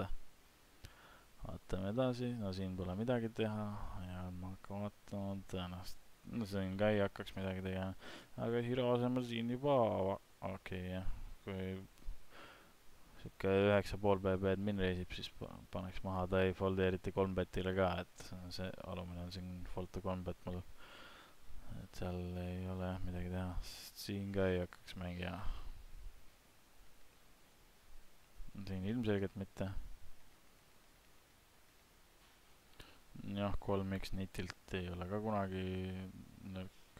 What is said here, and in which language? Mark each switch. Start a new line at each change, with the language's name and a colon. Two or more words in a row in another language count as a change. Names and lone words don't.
Estonian: vaatame edasi, no siin pole midagi teha ja ma hakkan vaatama tõenäoliselt, no siin ka ei hakkaks midagi tegema, aga hero asemel siin juba okei, jah, kui siuke 9,5 BB-d min reisib, siis paneks maha, ta ei foldi eriti 3 betile ka, et see alumine on siin
English: fold to 3 bet
Estonian: mul, et seal ei ole midagi teha, sest siin ka ei hakkaks mängima. siin ilmselgelt mitte. jah, 3x nitilt ei ole ka kunagi nõrk.